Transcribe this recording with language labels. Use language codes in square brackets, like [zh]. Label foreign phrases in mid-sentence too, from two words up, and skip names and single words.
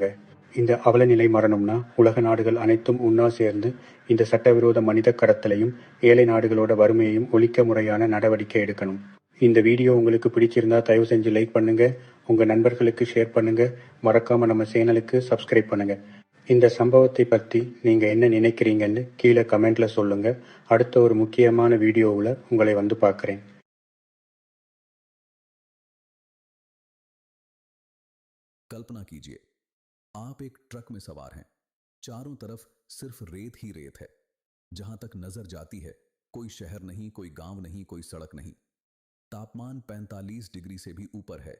[ta] இந்த அவலநிலை மரணம்னா உலக நாடுகள் அனைத்தும் உண்ணா சேர்ந்து இந்த சட்டவிரோத மனித கடத்தலையும் ஏழை நாடுகளோட வறுமையையும் ஒழிக்க முறையான நடவடிக்கை எடுக்கணும். இந்த வீடியோ உங்களுக்கு பிடிச்சிருந்தா தயவு செஞ்சு லைக் பண்ணுங்க, உங்க நண்பர்களுக்கு ஷேர் பண்ணுங்க, மறக்காம நம்ம சேனலுக்கு சப்ஸ்கிரைப் பண்ணுங்க. இந்த சம்பவத்தை பத்தி நீங்க என்ன நினைக்கிறீங்கன்னு கீழே கமெண்ட்ல சொல்லுங்க. அடுத்த ஒரு முக்கியமான வீடியோவுல உங்களை வந்து பார்க்குறேன். [hi] कल्पना कीजिए, आप एक ट्रक में सवार हैं। चारों तरफ सिर्फ रेत ही रेत है। जहां तक नजर जाती है कोई शहर नहीं, कोई गांव नहीं, कोई सड़क नहीं। तापमान 45 डिग्री से भी ऊपर है।